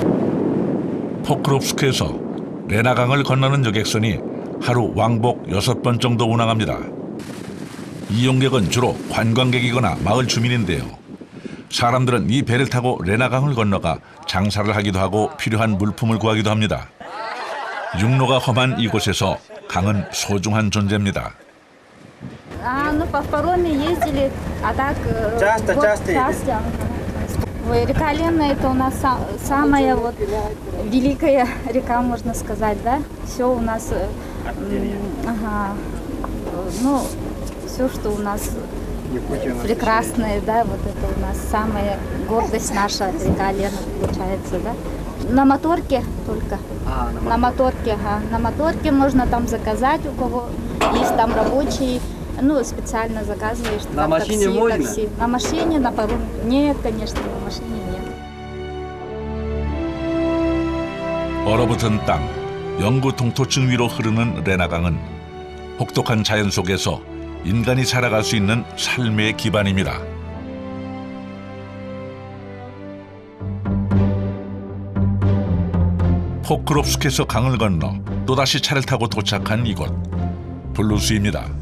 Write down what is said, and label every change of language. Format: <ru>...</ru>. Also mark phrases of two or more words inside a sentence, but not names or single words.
<ko>포크롭스크에서 레나강을 건너는 여객선이 하루 왕복 6번 정도 운항합니다. 이용객은 주로 관광객이거나 마을 주민인데요. 사람들은 이 배를 타고 레나강을 건너가 장사를 하기도 하고 필요한 물품을 구하기도 합니다. 육로가 험한 이곳에서 강은 소중한 존재입니다.</ko> <ru>Ну, по пароме ездили, а так... Часто. Ой, река Лена — это у нас самая вот великая река, можно сказать, да? Все у нас... Ага. Ну, все, что у нас прекрасное, да, вот это у нас самая гордость наша, река Лена, получается, да? На моторке только. На моторке, ага. На моторке можно там заказать, у кого есть там рабочие. Ну, специально заказываешь. На машине можно? Такси. На машине, на пароме. Нет, конечно, на машине нет.</ru> <ko>얼어붙은 땅, 영구동토층 위로 흐르는 레나강은 혹독한 자연 속에서 인간이 살아갈 수 있는 삶의 기반입니다. 포크롭스크에서 강을 건너 또다시 차를 타고 도착한 이곳, 블루스입니다.</ko>